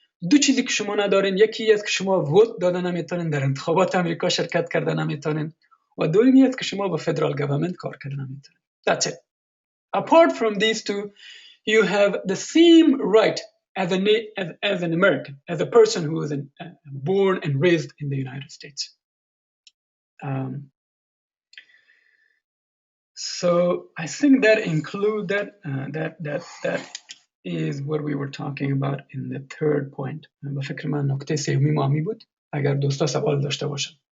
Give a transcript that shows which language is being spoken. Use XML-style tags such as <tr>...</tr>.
<fa>دو چیزی که شما ندارین, یکی است که شما ووت دادن نمیتونین, در انتخابات امریکا شرکت کردن نمیتونین, و دومی است که شما با فدرال گورنمنت کار کردن نمیتونین.</fa> <en>That's it. apart from these two, you have the same right as an American, as a person who is born and raised in the United States. So I think that include that is what we were talking about in the third point.</en> <fa>به فکر من نکته سومی ما می بود. اگر دوستا سوال داشته باشن.</fa>